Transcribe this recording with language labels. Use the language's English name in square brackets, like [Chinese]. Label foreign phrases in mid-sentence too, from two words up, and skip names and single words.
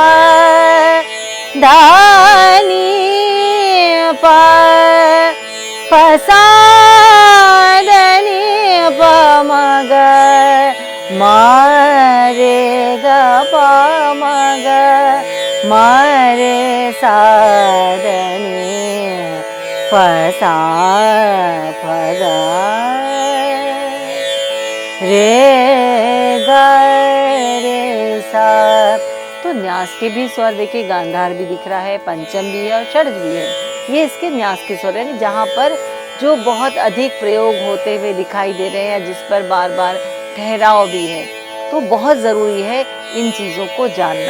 [Hindi] धा नी प प सा ध नी प म ग म रे गा प म ग म रे सा ध नी प सा प गा रे गा रे सा। तो न्यास के भी स्वर देखिए, गांधार भी दिख रहा है, पंचम भी है और षड्ज भी है, ये इसके न्यास के स्वर है, जहाँ पर जो बहुत अधिक प्रयोग होते हुए दिखाई दे रहे हैं, जिस पर बार बार ठहराव भी है। तो बहुत ज़रूरी है इन चीज़ों को जानना।